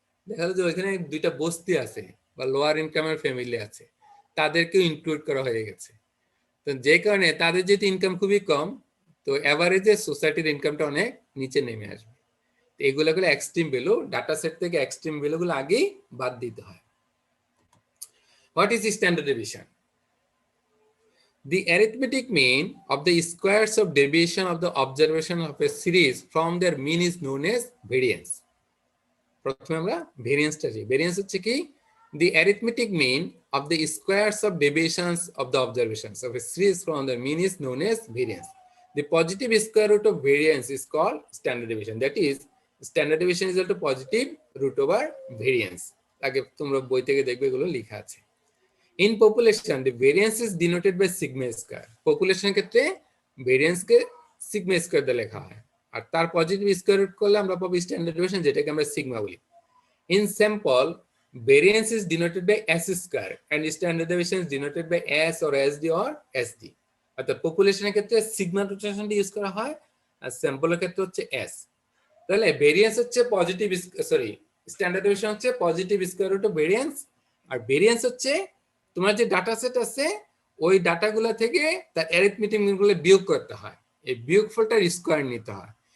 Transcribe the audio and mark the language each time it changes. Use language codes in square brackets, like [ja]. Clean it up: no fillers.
[bn] দেখা গেল যে ওইখানে 2টা বস্তি আছে বা লোয়ার ইনকামের ফ্যামিলি আছে, তাদেরকেও ইনক্লুড করা হয়ে গেছে। তো যে কারণে তাদের যেহেতু ইনকাম খুবই কম, তো এভারেজে সোসাইটির ইনকামটা অনেক নিচে নেমে আসবে। এগুলো গুলো এক্সট্রিম ভ্যালু, ডাটা সেট থেকে এক্সট্রিম ভ্যালু গুলো আগেই বাদ দিতে হয়। [en] What is standard deviation? The arithmetic mean of the squares of deviation of the observation of a series from their mean is known as variance. [bn] প্রথমে আমরা ভেরিয়েন্সটা জানি। Variance হচ্ছে কি? [en] The arithmetic mean of the squares of deviations of the observations of a series from their mean is known as variance. The positive square root of variance is called standard deviation. That is, standard deviation is equal to positive root over variance. [bn] আগে তোমরা বই থেকে দেখবে এগুলো লেখা আছে। [en] In population, the variance is denoted by sigma square. [bn] Population ক্ষেত্রে variance কে sigma square দিয়ে লেখা হয়, আর তার পজিটিভ স্কয়ার রুট করলে আমরা পাবো স্ট্যান্ডার্ড ডেভিয়েশন, যেটাকে আমরা সিগমা বলি। [en] In sample, variance is denoted by s square and standard deviation is denoted by s or sd or sd. [bn] অর্থাৎ পপুলেশনের ক্ষেত্রে সিগমা নোটেশনটা ইউজ করা হয়, আর স্যাম্পলের ক্ষেত্রে হচ্ছে s। তাহলে ভেরিয়েন্স হচ্ছে পজিটিভ, সরি, স্ট্যান্ডার্ড ডেভিয়েশন হচ্ছে positive square root of variance, আর variance হচ্ছে তোমার যে ডাটা সেট আছে ওই ডাটাগুলো থেকে তার অ্যারিথমেটিক মিনগুলো বিয়োগ করতে হয়, এই বিয়োগফলটার স্কয়ার নিতে হয়।